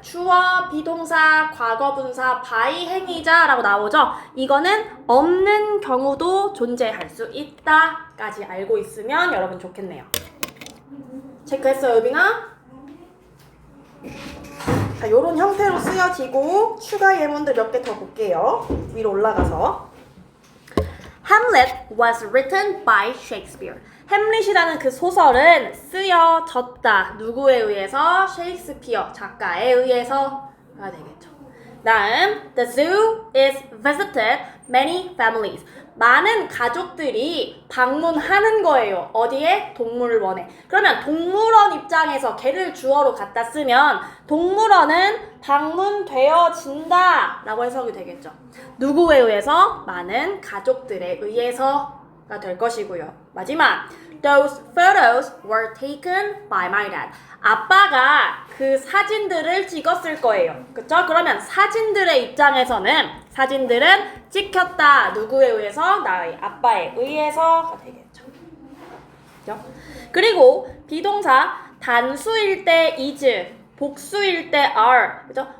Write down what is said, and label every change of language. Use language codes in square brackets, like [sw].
[ko] 주어, 비동사, 과거분사, by 행위자라고 나오죠? 이거는 없는 경우도 존재할 수 있다 까지 알고 있으면 여러분 좋겠네요. 체크했어요, 유빈아? 자, 요런 형태로 쓰여지고 추가 예문들 몇 개 더 볼게요. 위로 올라가서 [en] Hamlet was written by Shakespeare. [ko] 햄릿이라는 그 소설은 쓰여졌다. 누구에 의해서? 셰익스피어 작가에 의해서가 되겠죠. [en] 다음, the zoo is visited many families. [ko] 많은 가족들이 방문하는 거예요. 어디에? 동물원에. 그러면 동물원 입장에서 걔를 주어로 갖다 쓰면 동물원은 방문되어진다 라고 해석이 되겠죠. 누구에 의해서? 많은 가족들에 의해서가 될 것이고요. [en] 마지막, those photos were taken by my dad. [ko] 아빠가 그 사진들을 찍었을 거예요. 그쵸? 그러면 사진들의 입장에서는 사진들은 찍혔다. 누구에 의해서? 나의 아빠에 의해서가 되겠죠. 그죠? 그리고 비동사 단수일 때 is, 복수일 때 are, 그죠?